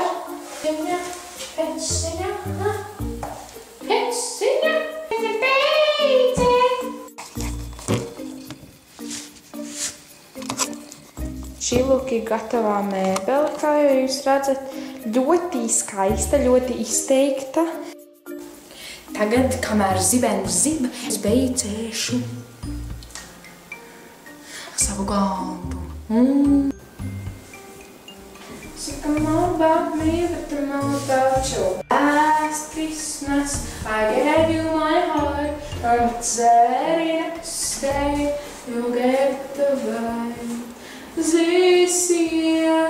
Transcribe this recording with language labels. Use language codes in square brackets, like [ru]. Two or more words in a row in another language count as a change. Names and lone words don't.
[lv] Pēciņa, Šī lūk ir gatavā mēbele, kā jau jūs redzat, ļoti skaista, ļoti izteikta. Tagad, kamēr zibens zib, es beicēšu savu galdu. Saka, [en] more about me, but more about you. Last Christmas, I gave you my heart, and it's very next day, you gave it away. This year